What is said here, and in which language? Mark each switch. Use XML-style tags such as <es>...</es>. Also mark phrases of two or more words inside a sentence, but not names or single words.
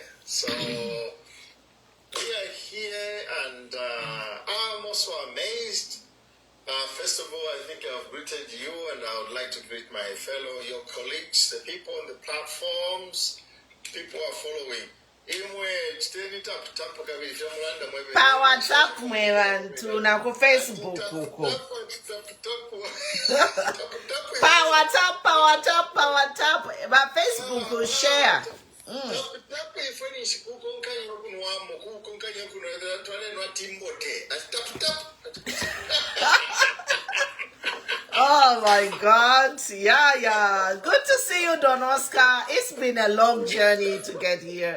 <en>So we are here, and I'm also amazed. First of all, I think I've greeted you, and I would like to greet your colleagues, the people on the platforms, people are following.</en> <bem>pa WhatsApp mwe bantu na ku Facebook uko. Pa WhatsApp, ba Facebook share.</bem> <en>Oh my God. Yeah. Good to see you, Don Oscar. It's been a long journey to get here.</en>